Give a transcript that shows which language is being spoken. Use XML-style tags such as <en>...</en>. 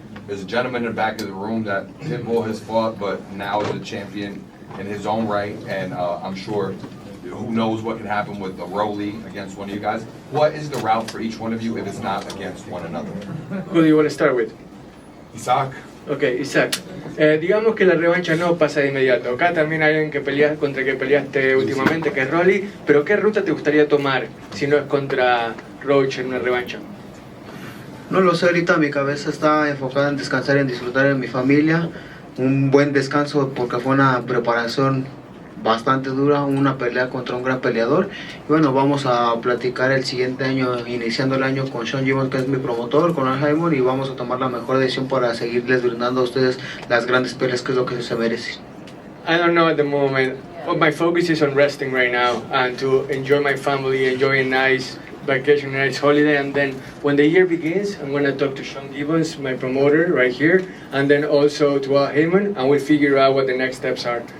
<en>There's a gentleman in the back of the room that Pitbull has fought, but now is a champion in his own right, and I'm sure who knows what can happen with a Rolly against one of you guys. What is the route for each one of you if it's not against one another? Who do you want to start with? Isaac? Ok, Isaac.</en> <es>Digamos que la revancha no pasa de inmediato. Acá también hay alguien que contra que peleaste últimamente, que es Rolly. Pero ¿qué ruta te gustaría tomar si no es contra Roach en una revancha? No lo sé, ahorita mi cabeza está enfocada en descansar y en disfrutar de mi familia. Un buen descanso porque fue una preparación bastante dura, una pelea contra un gran peleador. Y bueno, vamos a platicar el siguiente año, iniciando el año con Sean Gibbons, que es mi promotor, con Al Haymon, y vamos a tomar la mejor decisión para seguirles brindando a ustedes las grandes peleas que es lo que se merecen.</es> <en>I don't know at the moment. Well, my focus is on resting right now and to enjoy my family, enjoy a nice vacation, a nice holiday, and then when the year begins, I'm going to talk to Sean Gibbons, my promoter, right here, and then also to Al Haymon, and we'll figure out what the next steps are.</en>